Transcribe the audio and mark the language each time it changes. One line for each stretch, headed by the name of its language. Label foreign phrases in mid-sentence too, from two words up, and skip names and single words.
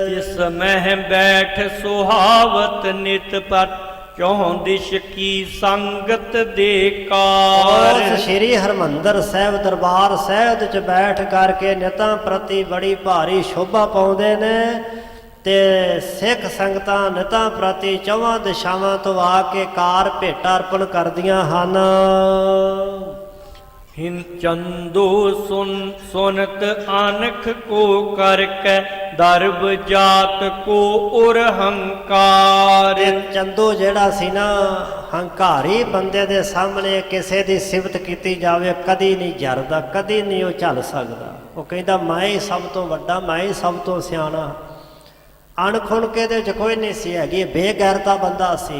Braj: इस महि बैठ सुहावत नित पर चौं दिश की संगत दे कार।
Punjabi: ਉਸ ਸ੍ਰੀ ਹਰਿਮੰਦਰ ਸਾਹਿਬ ਦਰਬਾਰ ਸਾਹਿਬ ਵਿੱਚ ਬੈਠ ਕਰਕੇ ਨਿਤਾਂ ਪ੍ਰਤੀ ਬੜੀ ਭਾਰੀ ਸ਼ੋਭਾ ਪਾਉਂਦੇ ਨੇ, ਤੇ ਸਿੱਖ ਸੰਗਤਾਂ ਨਿਤਾਂ ਪ੍ਰਤੀ ਚੌਹਾਂ ਦਿਸ਼ਾਵਾਂ ਤੋਂ ਆ ਕੇ ਕਾਰ ਭੇਟਾ ਅਰਪਣ ਕਰਦੀਆਂ ਹਨ।
Braj: हिन चंदो सुनत अनख को करके दर्ब जात को उर हंकार।
Punjabi: ਚੰਦੂ ਜਿਹੜਾ ਸੀ ਨਾ, ਹੰਕਾਰੀ ਬੰਦੇ ਦੇ ਸਾਹਮਣੇ ਕਿਸੇ ਦੀ ਸਿਫਤ ਕੀਤੀ ਜਾਵੇ ਕਦੀ ਨਹੀਂ ਜਰਦਾ, ਕਦੀ ਨਹੀਂ ਉਹ ਝੱਲ ਸਕਦਾ। ਉਹ ਕਹਿੰਦਾ ਮੈਂ ਹੀ ਸਭ ਤੋਂ ਵੱਡਾ, ਮੈਂ ਹੀ ਸਭ ਤੋਂ ਸਿਆਣਾ। ਅਣਖੁਣ ਕੇ ਦੇ ਵਿੱਚ ਕੋਈ ਨਹੀਂ ਸੀ ਹੈਗੀ, ਬੇਗੈਰਤਾ ਬੰਦਾ ਸੀ।